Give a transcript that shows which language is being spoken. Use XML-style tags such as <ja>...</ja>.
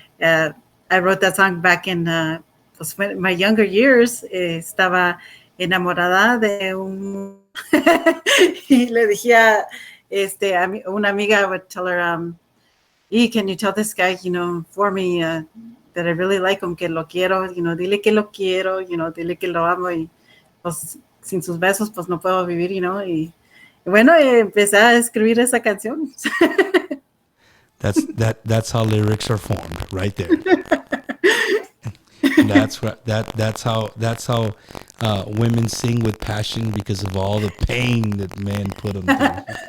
<en>I wrote that song back in my younger years.</en> <es>Estaba enamorada de un y le dije a una amiga,</es> <en>I would tell her, can you tell this guy, for me, that I really like him,</en> <es>que lo quiero, dile que lo quiero, dile que lo amo, y pues sin sus besos pues no puedo vivir, y bueno, empecé a escribir esa canción.</es> <en>That's how lyrics are formed, right there. That's how women sing with passion, because of all the pain that men put them through.</en>